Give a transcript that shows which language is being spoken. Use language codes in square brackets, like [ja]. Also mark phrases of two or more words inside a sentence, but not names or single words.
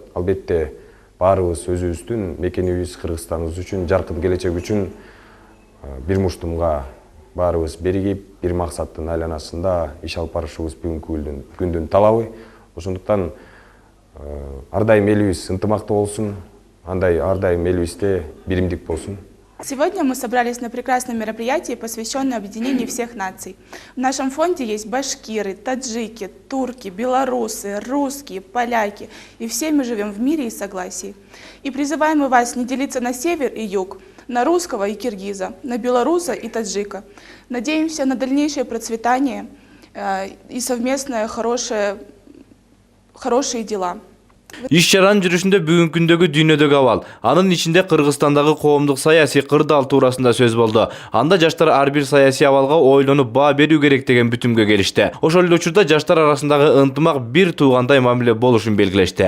[ky] Албетте баарыбыз өзүбүздүн мекенибиз, Кыргызстаныбыз үчүн, жаркын келечек үчүн бир муштумга баарыбыз биригип, бир максаттын айланасында иш алып барышыбыз бүгүнкү күндүн талабы. Ошондуктан ар дайым элибиз ынтымактуу болсун, андай ар дайым элибизде биримдик болсун. [ru] Сегодня мы собрались на прекрасном мероприятии, посвященном объединению всех наций. В нашем фонде есть башкиры, таджики, турки, белорусы, русские, поляки. И все мы живем в мире и согласии. И призываем мы вас не делиться на север и юг, на русского и киргиза, на белоруса и таджика. Надеемся на дальнейшее процветание и совместные хорошие дела. [ky] Иш-чаранын жүрүшүндө бүгүнкү күндөгү дүйнөдөгү абал, анын ичинде Кыргызстандагы коомдук саясий кырдаал туурасында сөз болду. Анда жаштар ар бир саясий абалга ойлонуп баа берүү керек деген бүтүмгө келишти. Ошол эле учурда жаштар арасындагы ынтымак бир туугандай мамиле болушун белгилешти.